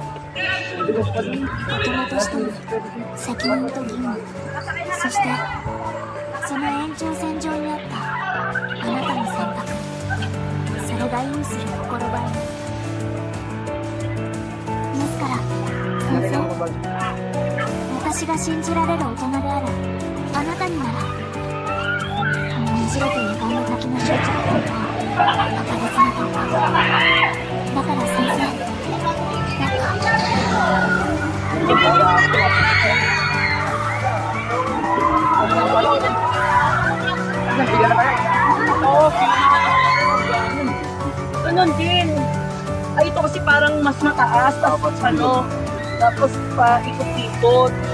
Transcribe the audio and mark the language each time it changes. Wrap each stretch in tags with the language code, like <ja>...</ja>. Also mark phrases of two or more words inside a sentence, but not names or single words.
<ja>大人としての責任と義務、そしてその延長線上にあったあなたの選択、それが意味する心構えですから先生、私が信じられる大人であるあなたにならねじれて歪んだ先の執着感とバカ別な感覚だから先生、</ja> <tl>Ganon din. Ay, ito kasi parang mas mataas, tapos tapos pa ikot-ikot.</tl>